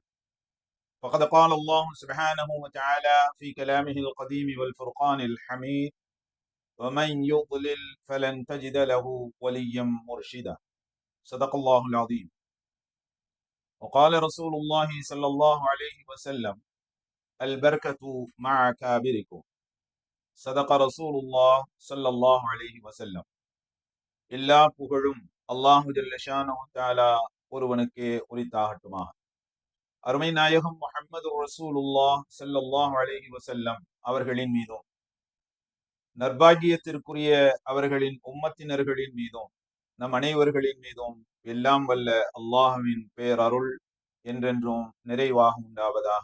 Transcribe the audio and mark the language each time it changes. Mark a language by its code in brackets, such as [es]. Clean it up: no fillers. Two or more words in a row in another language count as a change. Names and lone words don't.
[ar] فقد قال الله سبحانه وتعالى في كلامه القديم والفرقان الحميد: ومن يضلل فلن تجد له وليا مرشدا. صدق الله العظيم. وقال رسول الله صلى الله عليه وسلم: البركة مع كابركم. صدق رسول الله صلى الله عليه وسلم. [ta] எல்லா புகழும் [ar] الله جل شأنه تعالى [ta] ஒருவனுக்கே உரித்தாகட்டுமாக. அருமை நாயகம் முஹம்மது [ar] رسول الله صلى الله عليه وسلم [ta] அவர்களின் மீதும், நற்பாகியத்திற்குரிய அவர்களின் உம்மத்தினர்களின் மீதும், நம் அனைவர்களின் மீதும் எல்லாம் வல்ல அல்லாஹுவின் பேரருள் என்றென்றும் நிறைவாக உண்டாவதாக.